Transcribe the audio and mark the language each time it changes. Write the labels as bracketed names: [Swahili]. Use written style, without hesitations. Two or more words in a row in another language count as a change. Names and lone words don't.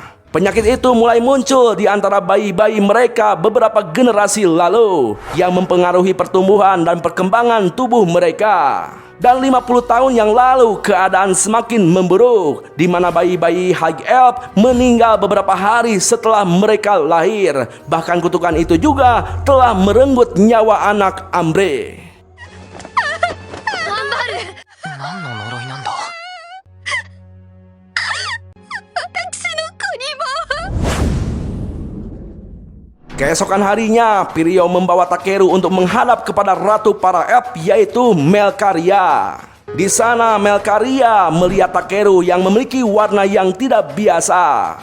[Indonesian] Penyakit itu mulai muncul di antara bayi-bayi mereka beberapa generasi lalu yang mempengaruhi pertumbuhan dan perkembangan tubuh mereka. Dan 50 tahun yang lalu keadaan semakin memburuk, di mana bayi-bayi High Elf meninggal beberapa hari setelah mereka lahir. Bahkan kutukan itu juga telah merenggut nyawa anak Ambre. [Japanese] 何の呪いなんだ。 [Indonesian] Keesokan harinya, Pirio membawa Takeru untuk menghadap kepada ratu para elf, yaitu Melkaria. Di sana Melkaria melihat Takeru yang memiliki warna yang tidak biasa.